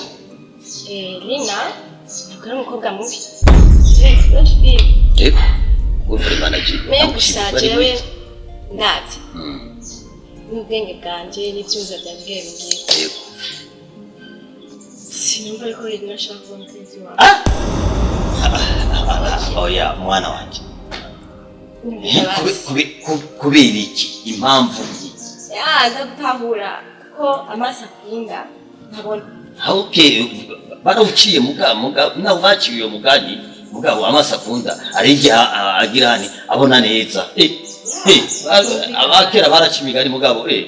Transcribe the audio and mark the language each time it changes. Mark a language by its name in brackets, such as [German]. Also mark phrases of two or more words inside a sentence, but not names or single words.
[Rundi] Lina ntabwo ari umukobwa mubi yego uri manager me gusa jewe ndazi n'ubwenge bwanjye n'ibyumva byanjye bimbwira yego sinumva ko Lina ashaka kuba umukunzi wawe oya mwana wanje kubera iki impamvu ndagutahura ko amaso akunda ntabona barawuciye nawe baciye uyo mugani mugabo amaso akunda ari igihe agira hane abona neza abakera baraca imigani mugabo